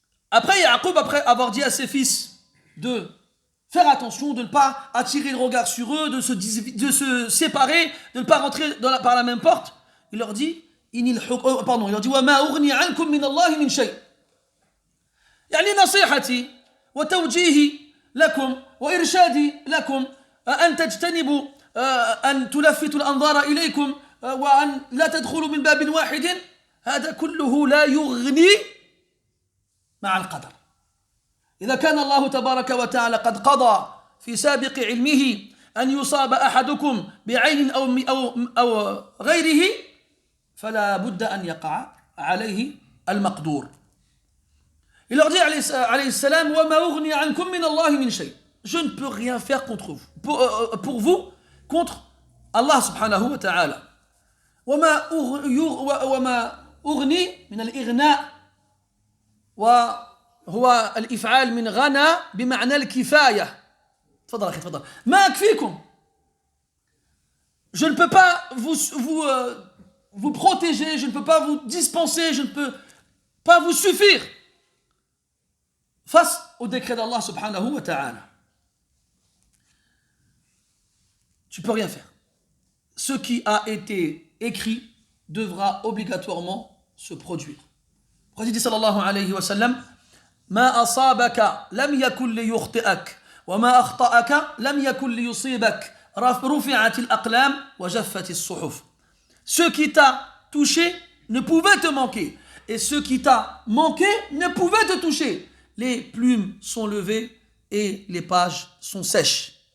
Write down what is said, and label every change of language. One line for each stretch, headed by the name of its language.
French: Après Yaqub, après avoir dit à ses fils de faire attention, de ne pas attirer le regard sur eux, de se séparer, de ne pas rentrer par la même porte, il leur dit il leur dit
Arabic: وَمَا أُغْنِي عَنْكُمْ مِنَ اللَّهِ مِنْ شَيْءٍ. يعني نصيحتي وتوجيهي لكم وإرشادي لكم أن تجتنبوا أن تلفتوا الأنظار إليكم وأن لا تدخلوا من باب واحد. هذا كله لا يغني مع القدر. إذا كان الله تبارك وتعالى قد قضى في سابق علمه أن يصاب أحدكم بعين أو غيره فلا بد أن يقع عليه المقدور.
French: Il leur dit
Arabic: alayhi salam وَمَا أُغْنِي عَنْكُمْ مِنَ اللَّهِ مِنْ شَيْءٍ.
French: Je ne peux rien faire contre vous, pour vous, contre Allah
Arabic: subhanahu wa ta'ala. وَمَا أُغْنِي من الإغناء وهو الإفعال من غنى بمعنى الكفاية. تفضل أخي تفضل. ما أكفيكم.
French: Je ne peux pas vous protéger, je ne peux pas vous dispenser, je ne peux pas vous suffire face au décret d'Allah
Arabic: subhanahu wa ta'ala.
French: Tu peux rien faire. Ce qui a été écrit devra obligatoirement se produire. Le prophète dit
Arabic: sallallahu alayhi wa sallam ما أصابك لم يكن ليخطئك وما أخطأك لم يكن ليصيبك رفعت الأقلام وجفت الصحف.
French: Ce qui t'a touché ne pouvait te manquer et ce qui t'a manqué ne pouvait te toucher. Les plumes sont levées et les pages sont sèches.